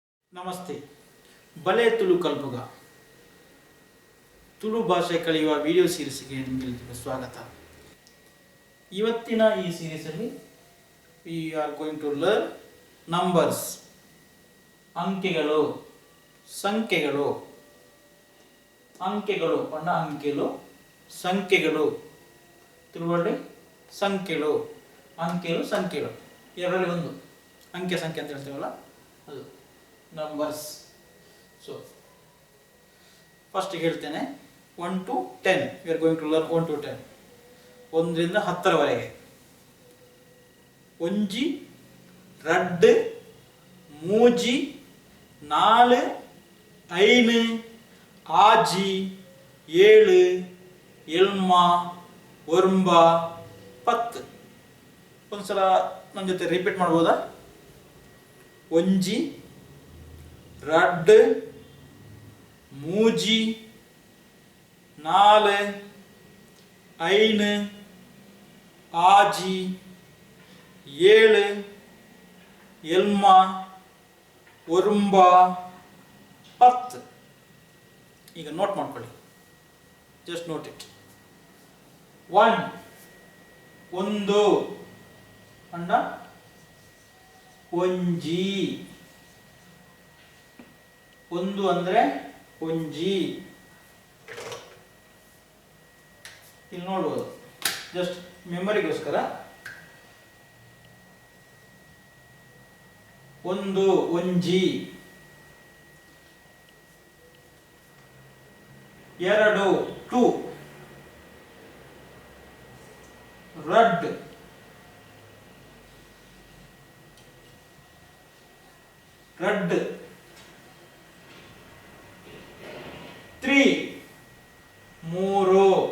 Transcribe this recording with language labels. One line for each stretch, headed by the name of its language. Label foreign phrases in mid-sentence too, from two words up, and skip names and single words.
Kannada: ನಮಸ್ತೆ.
Tulu: ಬಲೆ ತುಳು ಕಲ್ಪುಗ
Kannada: ತುಳು ಭಾಷೆ ಕಲಿಯುವ ವಿಡಿಯೋ ಸೀರೀಸ್ಗೆ ನಿಮಗೆ ಸ್ವಾಗತ. ಇವತ್ತಿನ ಈ ಸೀರೀಸಲ್ಲಿ
English: we are going to learn numbers,
Kannada: ಅಂಕೆಗಳು, ಸಂಖ್ಯೆಗಳು, ಅಂಕೆಗಳು
Tulu: ಪಂಡ ಅಂಕೆಲು,
Kannada: ಸಂಖ್ಯೆಗಳು ತುಳುವಲ್ಲಿ ಸಂಖ್ಯೆಗಳು, ಅಂಕೆಲು ಸಂಖ್ಯೆಗಳು ಎರಡರಲ್ಲಿ ಒಂದು ಅಂಕೆ ಸಂಖ್ಯೆ ಅಂತ ಹೇಳ್ತೇವಲ್ಲ ಅದು ನಂಬರ್ಸ್. ಸೊ ಫಸ್ಟ್ ಹೇಳ್ತೇನೆ 1 to 10.
English: we are going to learn 1 to 10,
Kannada: 1 ರಿಂದ 10ರವರೆಗೆ.
Tulu: ಒಂಜಿ, ರಡ್ಡು, ಮೂಜಿ, ನಾಲು, ಐನು, ಆಜಿ, ಏಳು, ಎಲ್ಮ, ಒರ್ಂಬ, ಪತ್ತು.
Kannada: ಒಂದ್ಸಲ ನನ್ನ ಜೊತೆ ರಿಪೀಟ್ ಮಾಡ್ಬೋದಾ?
Tulu: ಒಂಜಿ, ರಡ್ಡು, ಮೂಜಿ, ನಾಲು, ಐನು, ಆಜಿ, ಏಳು, ಎಲ್ಮ, ಒರ್ಂಬ, ಪತ್ತು.
Kannada: ಈಗ ನೋಟ್ ಮಾಡ್ಕೊಳ್ಳಿ,
English: just note it.
Kannada: 1 ಒಂದು
Tulu: ಅಂಡ ಒಂಜಿ,
Kannada: ಒಂದು ಅಂದ್ರೆ ಒಂಜಿ. ಇಲ್ಲಿ ನೋಡ್ಬೋದು, ಜಸ್ಟ್ ಮೆಮರಿಗೋಸ್ಕರ. ಒಂದು ಒಂಜಿ, ಎರಡು 2, ರಡ್, ರಡ್ 3, ಮೂರು,